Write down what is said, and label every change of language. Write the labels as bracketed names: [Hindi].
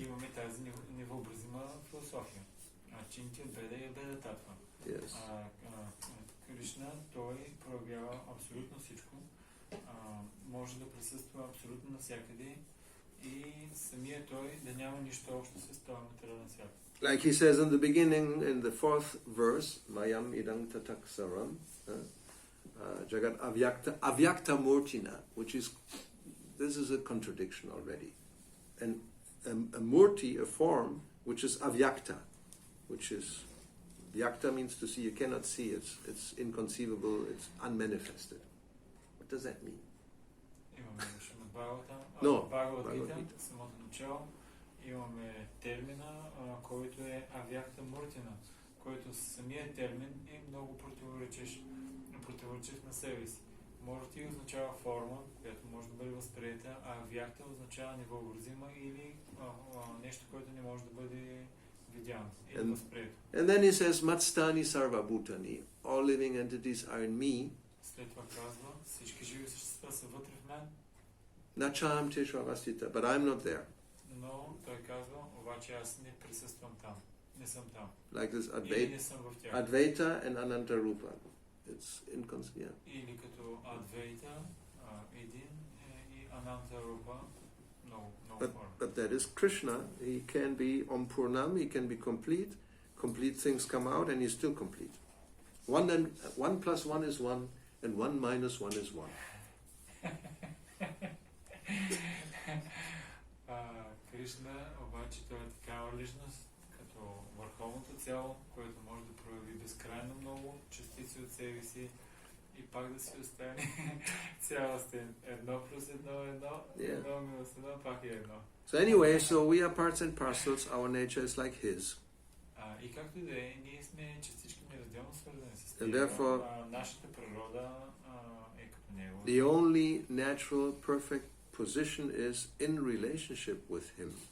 [Bulgarian] Имаме тази невъобразима философия. [Sanskrit] Achintya Veda и Abeda Tattva. [English] Yes. [Bulgarian] Кришна, той проявява абсолютно всичко, може да присъства абсолютно навсякъде и самия той да няма нищо общо с този материален свят. [English] Like he says in the beginning, in the 4th verse, [Sanskrit] Mayam idang tataksaram, Jagat avyakta murtina, [English] which is, this is a contradiction already. And a murti, a form, which is avyakta, which is, vyakta means to see, you cannot see, it's inconceivable, it's unmanifested. What does that mean? [Bulgarian] Имаме [English] Bhagavad-gita. [Bulgarian] самото начало, имаме термина, който е авякта муртина, който самият термин е много противоречив на себе си. Мурти означава форма, която може да бъде възприета, а авякта означава невъобразима или нещо, което не може да бъде видяно или възприето. [English] And then he says, [Sanskrit] Matstani sarva bhutani, [English] all living entities are in me. [Bulgarian] След това казва, всички живи същества са вътре в мен. [Sanskrit] Nacham teshvavastita, [English] but I'm not there. [Bulgarian] Но той казва, обаче аз не присъствам там. Не съм там. [English] Like this [Bulgarian] Или не съм в тях. [English] Advaita and Ananta Rupa. It's inconceivable. [Bulgarian] Или като Адвейта, един и Ананта Рупа, много форма. [English] But that is Krishna. He can be Om Purnam, he can be complete. Complete things come out and he's still complete. 1 plus 1 is 1 and 1 minus 1 is 1. [Bulgarian] Кришна обаче той е такава личност, като върховното цяло, което може да прояви безкрайно много частици от себе си и пак да си остане цялостен. 1 плюс 1 е 1, 1 минус 1 пак е 1. [English] So anyway, so we are parts and parcels, our nature is like his. [Bulgarian] И както и да е, ние сме частички неразделно свързани с [English] And [Bulgarian] него. [English] therefore, [Bulgarian] Нашата природа е като него. [English] the only natural, perfect position is in relationship with him.